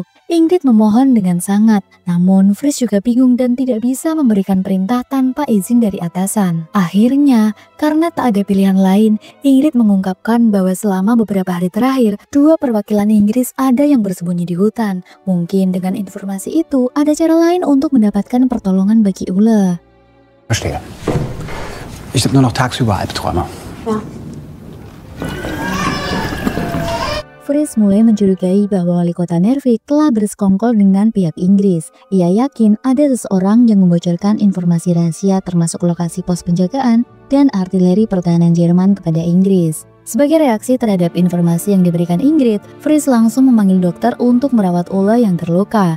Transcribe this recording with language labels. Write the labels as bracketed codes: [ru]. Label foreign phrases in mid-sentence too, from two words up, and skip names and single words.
[id] Ingrid memohon dengan sangat, namun Fritz juga bingung dan tidak bisa memberikan perintah tanpa izin dari atasan. Akhirnya, karena tak ada pilihan lain, Ingrid mengungkapkan bahwa selama beberapa hari terakhir, 2 perwakilan Inggris ada yang bersembunyi di hutan. Mungkin dengan informasi itu, ada cara lain untuk mendapatkan pertolongan bagi Ulla. [de] Verstehe. Ich habe nur noch tagsüber Albträume. Ja. [id] Fritz mulai mencurigai bahwa wali kota Nervik telah bersekongkol dengan pihak Inggris. Ia yakin ada seseorang yang membocorkan informasi rahasia termasuk lokasi pos penjagaan dan artileri pertahanan Jerman kepada Inggris. Sebagai reaksi terhadap informasi yang diberikan Ingrid, Fritz langsung memanggil dokter untuk merawat Ulla yang terluka.